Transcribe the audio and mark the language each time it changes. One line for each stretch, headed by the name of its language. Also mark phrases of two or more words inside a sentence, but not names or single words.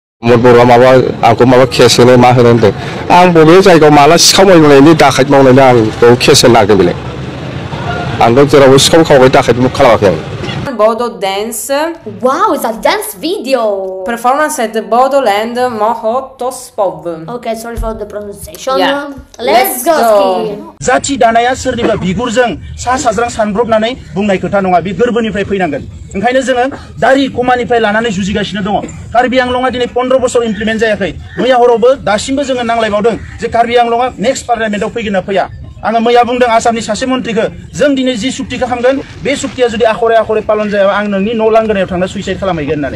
Bodo: बर' माबा आंखौ माबा केस होनो मा होनो होनदों आं बबे जायगायाव माला सिखाव मावनायनि दाखायत मावनायनि आं बेखौ केस होनो नागिरदों बेलाय आंथ' जेरावबो सिखाव खावबाय दाखायतबो खालामाखै आं
English: Bodo Dance. Wow, it's a dance video. Performance at the Bodoland Mohotospov. Okay, sorry for the pronunciation. Yeah. Let's go.
Bodo: जाथि दानाया सोरनिबा बिगुरजों सा साज्रां सानब्रबनानै बुंनाय खोथा नङा बे गोरबोनिफ्राय फैनांगोन ओंखायनो जोङो दारि कमानिफ्राय लानानै जुजिगासिनो दङ कार्बि आंलंआ दिनै 15 बोसोर इमप्लिमेन्ट जायाखै मैया हरावबो दासिमबो जोङो नांलायबावदों जे कार्बि आंलंआ नेक्स्ट पार्लियामेन्टआव फैगोन ना फैया आङो मैया बुंदों आसामनि सासे मन्थ्रिखौ जों दिनै जि सुक्तिखौ खालामगोन बे सुक्तिया जुदि आखरे आखरे पालन जाया आं नोंनि न' लांगोनायाव थांना सुइसाइड खालामहैगोन होननानै